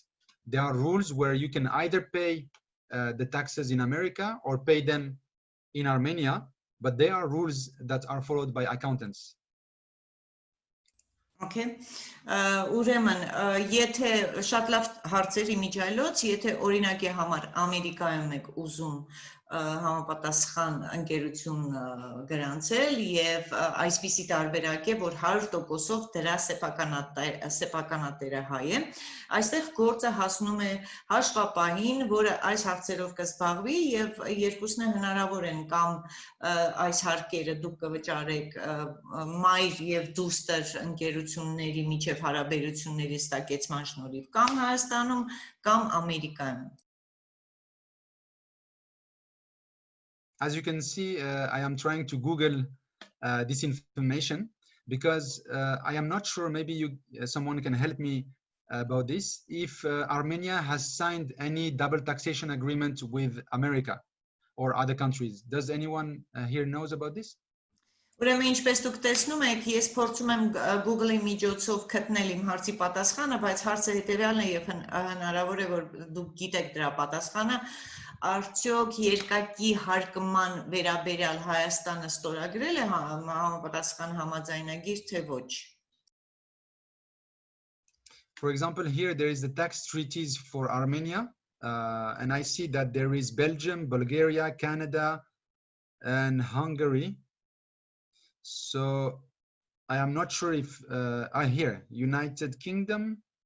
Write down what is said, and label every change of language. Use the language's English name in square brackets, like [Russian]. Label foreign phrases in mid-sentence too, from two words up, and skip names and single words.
[English] There are rules where you can either pay the taxes in America or pay them in Armenia, but there are rules that are followed by accountants. Okay. [Armenian] Ուրեմն, եթե շատ լավ հարցեր իմիջայլոց, եթե օրինակի համար Ամերիկայում եք ուզում համապատասխան ընկերություն գրանցել եւ այսպիսի տարբերակ է, որ 100%-ով դրա սեփականատերը հայ է, այստեղ գործը հասնում է հաշվապահին, որը այս հարցերով կզբաղվի եւ երկուսն է հնարավոր են կամ այս հարկերը դուք կվճարեք մայր եւ դուստր ընկերությունների միջև հարաբերությունների ստակեցման շնորհիվ կամ Հայաստանում կամ Ամերիկայում. [English] As you can see, I am trying to Google this information because I am not sure, maybe someone can help me about this, if Armenia has signed any double taxation agreement with America or other countries. Does anyone here knows about this? [Armenian] Ուրեմն ինչպես դուք տեսնում եք, ես փորձում եմ Google-ի միջոցով գտնել իմ հարցի պատասխանը, բայց հարցը հետևյալն է եւ հնարավոր է որ դուք գիտեք դրա պատասխանը, արդյոք երկակի հարկման վերաբերյալ Հայաստանը ստորագրել է համապատասխան համաձայնագիր թե ոչ? [English] For example, here there is the tax treaties for Armenia, and I see that there is Belgium, Bulgaria, Canada, and Hungary. So I am not sure if here United Kingdom.